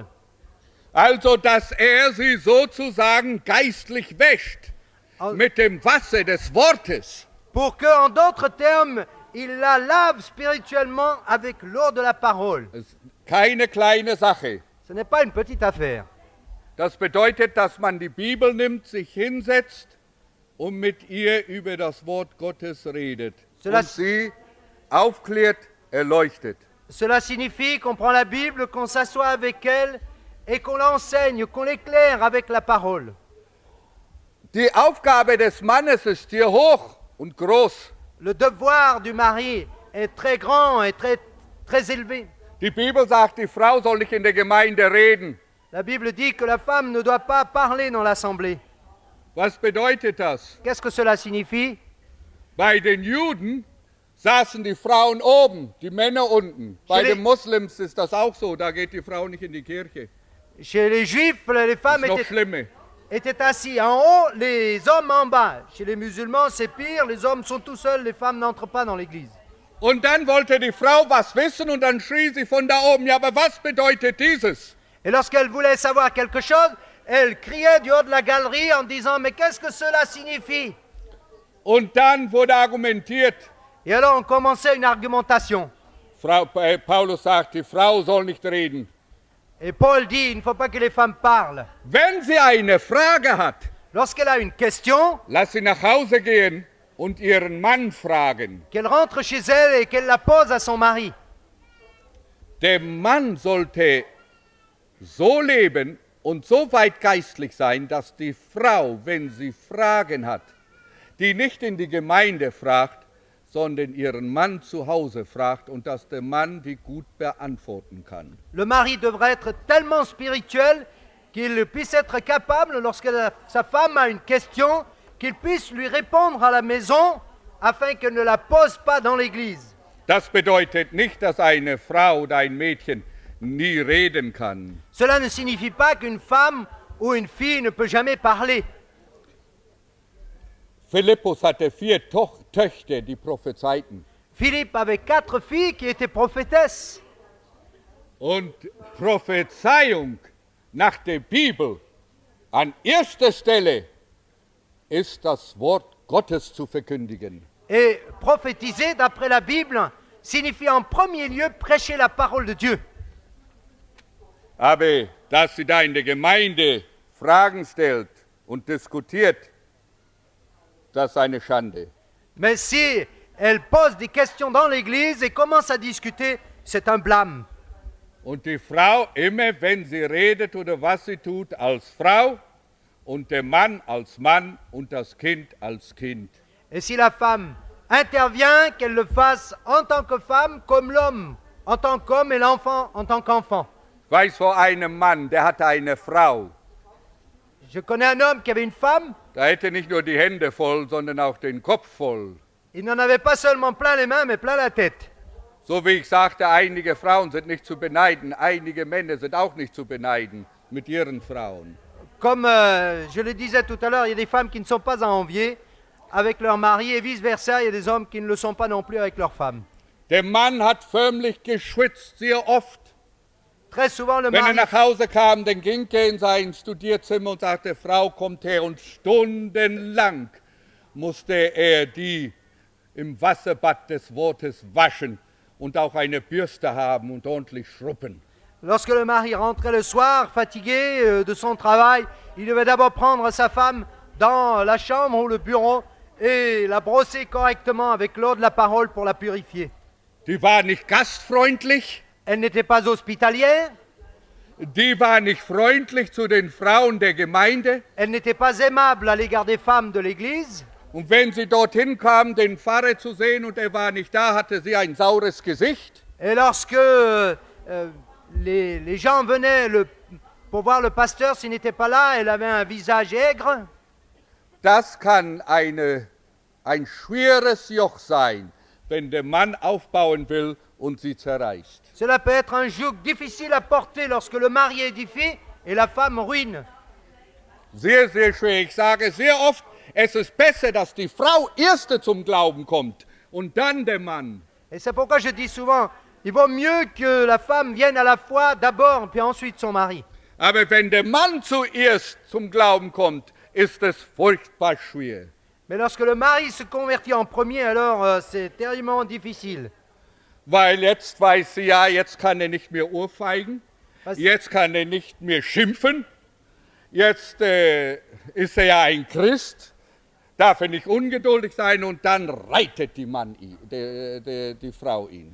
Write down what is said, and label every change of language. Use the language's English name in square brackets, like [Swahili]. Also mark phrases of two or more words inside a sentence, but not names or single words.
[German] Also, dass sie sozusagen geistlich wäscht mit dem Wasser des Wortes. [French] Pour que, en d'autres termes, il la lave spirituellement avec l'eau de la parole. [German] Das ist keine kleine Sache. [French] Ce n'est pas une petite affaire. [German] Das bedeutet, dass man die Bibel nimmt, sich hinsetzt und mit ihr über das Wort Gottes redet und sie aufklärt, erleuchtet. [French] Cela signifie qu'on prend la Bible, qu'on s'assoit avec elle et qu'on l'enseigne, qu'on l'éclaire avec la parole. [German] Die Aufgabe des Mannes ist hier hoch und groß. [French] Le devoir du mari est très grand et très élevé. [German] Die Bibel sagt, die Frau soll nicht in der Gemeinde reden. [French] La Bible dit que la femme ne doit pas parler dans l'assemblée. [German] Was bedeutet das? [French] Qu'est-ce que cela signifie? [German] Bei den Juden saßen die Frauen oben, die Männer unten. Bei den Moslems ist das auch so, da geht die Frau nicht in die Kirche. [French] Chez les Juifs, les femmes [German] Das ist noch schlimmer. [French] étaient assis en haut, les hommes en bas. Chez les musulmans, c'est pire, les hommes sont tout seuls, les femmes n'entrent pas dans l'église. [German] Und dann wollte die Frau was wissen und dann schrie sie von da oben, ja, aber was bedeutet dieses? [French] Et lorsqu'elle voulait savoir quelque chose, elle criait du haut de la galerie en disant « Mais qu'est-ce que cela signifie ?» [German] Und dann wurde argumentiert. [French] Et alors on commençait une argumentation. [German] Paulus sagt, die Frau soll nicht reden. [French] Et Paul dit, il ne faut pas que les femmes parlent. [German] Wenn sie eine Frage hat, [French] Lorsqu'elle a une question, [German] lass sie nach Hause gehen und ihren Mann fragen. [French] qu'elle rentre chez elle et qu'elle la pose à son mari. [German] Der Mann sollte so leben und so weit geistlich sein, dass die Frau, wenn sie Fragen hat, die nicht in die Gemeinde fragt, sondern ihren Mann zu Hause fragt und dass der Mann die gut beantworten kann. [French] Le mari devrait être tellement spirituel qu'il puisse être capable, lorsque sa femme a une question, qu'il puisse lui répondre à la maison afin qu'elle ne la pose pas dans l'église. [German] Das bedeutet nicht, dass eine Frau oder ein Mädchen nie reden kann. [French] Cela ne signifie pas qu'une femme ou une fille ne peut jamais parler. [German] Philippus hatte 4 Töchter, die prophezeiten. [French] Philippe avait 4 filles qui étaient prophétesses. [German] Und Prophezeiung nach der Bibel an erster Stelle ist das Wort Gottes zu verkündigen. [French] Et prophétiser, d'après la Bible, signifie en premier lieu prêcher la parole de Dieu. [German] Aber dass sie da in der Gemeinde Fragen stellt und diskutiert, das ist eine Schande. [French] Mais si elle pose des questions dans l'église et commence à discuter, c'est un blâme. [German] Und die Frau, immer wenn sie redet oder was sie tut, als Frau und der Mann als Mann und das Kind als Kind. [French] Et si la femme intervient, qu'elle le fasse en tant que femme, comme l'homme, en tant qu'homme et l'enfant en tant qu'enfant. [German] Ich weiß von einem Mann, der hatte eine Frau. [French] Je connais un homme qui avait une femme. [German] Der hätte nicht nur die Hände voll, sondern auch den Kopf voll. [French] Il n'en avait pas seulement plein les mains, mais plein la tête. [German] So wie ich sagte, einige Frauen sind nicht zu beneiden, einige Männer sind auch nicht zu beneiden mit ihren Frauen. [French] Comme je le disais tout à l'heure, il y a des femmes qui ne sont pas à envier avec leur mari et vice-versa, il y a des hommes qui ne le sont pas non plus avec leurs femmes. [German] Der Mann hat förmlich geschwitzt, sehr oft. [French] Très souvent, le [German] Wenn er [French] mari, [German] nach Hause kam, dann ging er in sein Studierzimmer und sagte, Frau, kommt her. Und stundenlang musste er die im Wasserbad des Wortes waschen und auch eine Bürste haben und ordentlich schrubben. [French] Lorsque le mari rentrait le soir, fatigué de son travail, il devait d'abord prendre sa femme dans la chambre ou le bureau et la brosser correctement avec l'eau de la parole pour la purifier. [German] Die war nicht gastfreundlich, [French] Elle n'était pas hospitalière, [German] die war nicht freundlich zu den Frauen der Gemeinde. [French] elle n'était pas aimable à l'égard des femmes de l'Église. [German] Und wenn sie dorthin kam, den Pfarrer zu sehen und er war nicht da, hatte sie ein saures Gesicht. [French] Et lorsque les gens venaient pour voir le pasteur, s'il n'était pas là, elle avait un visage aigre. [German] Das kann ein schweres Joch sein, wenn der Mann aufbauen will und sie zerreißt. [French] Cela peut être un joug difficile à porter lorsque le mari édifie et la femme ruine. [German] Sehr, sehr schwer. Ich sage sehr oft, es ist besser, dass die Frau erste zum Glauben kommt und dann der Mann. [French] Et c'est pourquoi je dis souvent, il vaut mieux que la femme vienne à la foi d'abord, puis ensuite son mari. [German] Aber wenn der Mann zuerst zum Glauben kommt, ist es furchtbar schwer. [French] Mais lorsque le mari se convertit en premier, alors c'est terriblement difficile. [German] Weil jetzt weiß sie ja, jetzt kann er nicht mehr ohrfeigen, Was? jetzt kann er nicht mehr schimpfen, jetzt ist er ja ein Christ, darf er nicht ungeduldig sein und dann reitet die Frau ihn.